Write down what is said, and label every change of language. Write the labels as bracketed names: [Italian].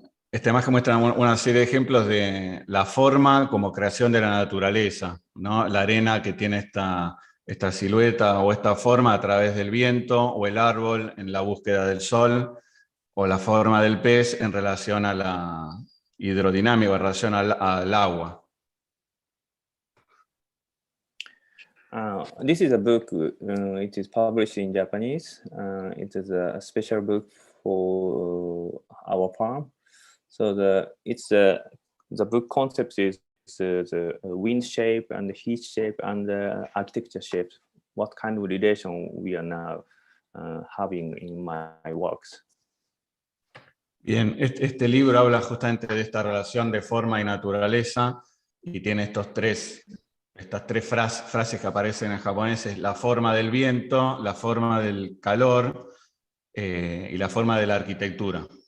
[Spanish] Esta imagen muestra una serie de ejemplos de la forma como creación de la naturaleza, ¿no? La arena que tiene esta silueta o esta forma a través del viento, o el árbol en la búsqueda del sol, o la forma del pez en relación a la hidrodinámica, en relación al agua. [English] This is a book, it is published in Japanese. It is a special book for our farm. So the book concept is the wind shape and the heat shape and the architecture shape. What kind of relation we are now having in my works. [Spanish] Bien, este libro habla justamente de esta relación de forma y naturaleza y tiene estos tres estas tres frases que aparecen en japonés es la forma del viento, la forma del calor y la forma de la arquitectura.